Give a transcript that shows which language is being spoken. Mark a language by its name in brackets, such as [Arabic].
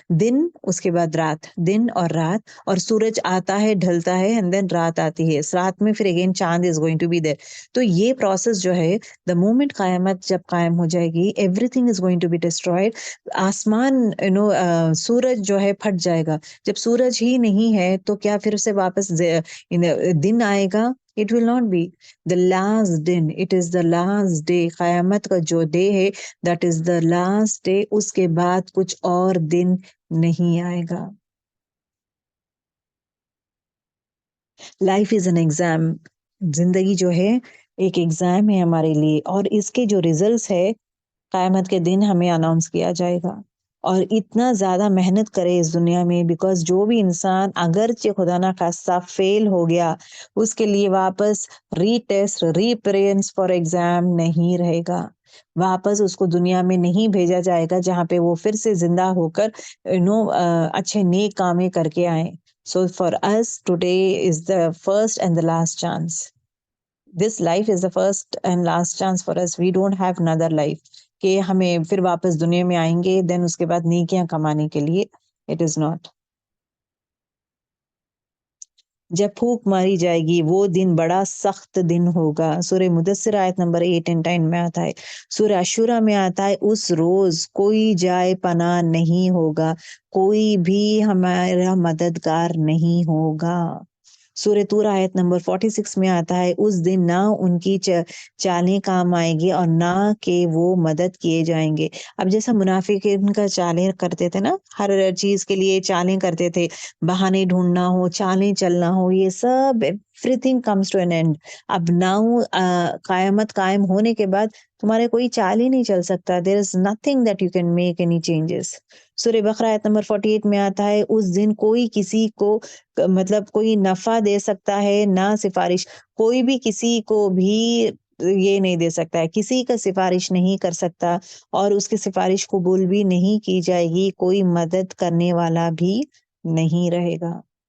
[Urdu] دن، اس کے بعد رات، دن اور رات، اور سورج آتا ہے ڈھلتا ہے [English] and then [Urdu] رات آتی ہے، اس رات میں پھر اگین چاند [English] Is going to be there. [Urdu] تو یہ پروسیس جو ہے، [English] the moment [Urdu] قیامت جب قائم ہو جائے گی، [English] Everything is going to be destroyed. [Urdu] آسمان سورج جو ہے پھٹ جائے گا. جب سورج ہی نہیں ہے تو کیا پھر سے واپس دن آئے گا؟ [English] It will not be. The last day, it is the last day. [Urdu] قیامت کا جو ڈے ہے [English] that is the last day. [Urdu] اس کے بعد کچھ اور دن نہیں آئے گا. [English] Life is an exam. [Urdu] زندگی جو ہے ایک ایگزام ہے ہمارے لیے، اور اس کے جو ریزلٹس ہے قیامت کے دن ہمیں اناؤنس کیا جائے گا. اور اتنا زیادہ محنت کرے اس دنیا میں، بیکاز جو بھی انسان اگرچہ خدا نہ خواستہ فیل ہو گیا، اس کے لیے واپس ری ٹیسٹ، [English] reappearance for exam [Urdu] نہیں رہے گا. واپس اس کو دنیا میں نہیں بھیجا جائے گا جہاں پہ وہ پھر سے زندہ ہو کر اچھے نیک کامیں کر کے آئیں. [English] So for us today is the first and the last chance. This life is the first and last chance for us. We don't have another life [Urdu] کہ ہمیں پھر واپس دنیا میں آئیں گے دین اس کے بعد نیکیاں کمانے کے لیے. [English] It is not. [Urdu] جب پھونک ماری جائے گی وہ دن بڑا سخت دن ہوگا. سورہ مدثر آیت نمبر 8 and 10 میں آتا ہے. سورہ عاشورہ میں آتا ہے اس روز کوئی جائے پناہ نہیں ہوگا، کوئی بھی ہمارا مددگار نہیں ہوگا. سورہ طور آیت نمبر 46 میں آتا ہے اس دن نہ ان کی چالیں کام آئیں گی اور نہ کہ وہ مدد کیے جائیں گے. اب جیسا منافقین کا چالیں کرتے تھے نا، ہر چیز کے لیے چالیں کرتے تھے، بہانے ڈھونڈنا ہو، چالیں چلنا ہو، یہ سب [English] everything comes to an end. [Urdu] اب ناؤ قیامت قائم ہونے کے بعد تمہارے کوئی چال ہی نہیں چل سکتا. [English] there is nothing that you can make any changes. [Urdu] سورہ بقرہ آیت نمبر 48 میں آتا ہے اس دن کوئی کسی کو مطلب کوئی نفع دے سکتا ہے نہ سفارش، کوئی بھی کسی کو بھی یہ نہیں دے سکتا ہے، کسی کا سفارش نہیں کر سکتا اور اس کی سفارش قبول بھی نہیں کی جائے گی، کوئی مدد کرنے والا بھی نہیں رہے گا.